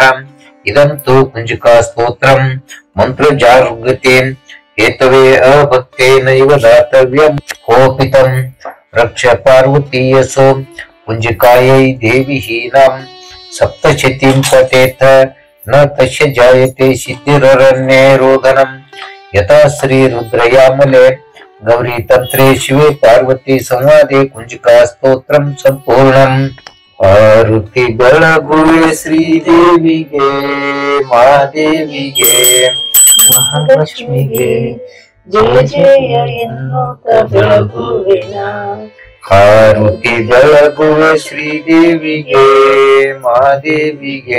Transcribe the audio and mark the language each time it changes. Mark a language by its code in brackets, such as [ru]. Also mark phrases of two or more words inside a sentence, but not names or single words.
[sa] इदं तु कुंजिका स्तोत्रं मंत्र जागृते हेतवे अभक्तेनैव दातव्यं कोपितं रक्ष पार्वती यसो कुंजिकायै देवी हीनां सप्तशतीं पठेत् न तस्य जायते सिद्धिररण्ये रोदनं यथा श्री रुद्रयामले गौरी तंत्रे शिवे पार्वती संवादे कुंजिका स्तोत्रं संपूर्णम्। [kn] आरुति बेळಗುವೆ ಶ್ರೀದೇವಿಗೆ ಮಾದೇವಿಗೆ ಮಹಾಲಕ್ಷ್ಮಿಗೆ ಜಯ ಜಯ ಎನ್ನುತ್ತ ಬೆಳಗುವೆನ ಆರುತಿ ಬೆಳಗುವೆ ಶ್ರೀದೇವಿಗೆ ಮಾದೇವಿಗೆ